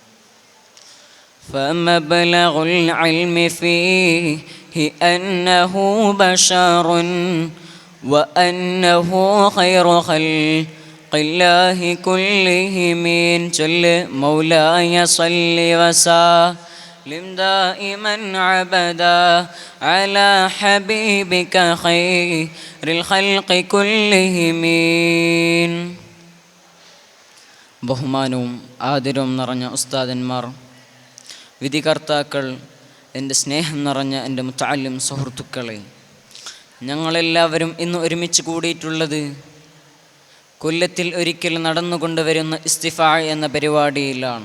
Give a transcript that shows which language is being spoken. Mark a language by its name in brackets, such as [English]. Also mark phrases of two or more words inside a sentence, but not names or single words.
[Arabic] فمبلغ العلم فيه أنه بشر وأنه خير خلق الله كلهم. جل مولاي صل وسلم دائما عبدا على حبيبك خير الخلق كلهم. [Malayalam] ബഹുമാനവും ആദരവും നിറഞ്ഞ ഉസ്താദന്മാർ, വിധികർത്താക്കൾ, എൻ്റെ സ്നേഹം നിറഞ്ഞ എൻ്റെ മുത്തഅല്ലിം സുഹൃത്തുക്കളെ, ഞങ്ങളെല്ലാവരും ഇന്ന് ഒരുമിച്ച് കൂടിയിട്ടുള്ളത് കൊല്ലത്തിൽ ഒരിക്കൽ നടന്നുകൊണ്ടുവരുന്ന ഇസ്തിഫാ എന്ന പരിപാടിയിലാണ്.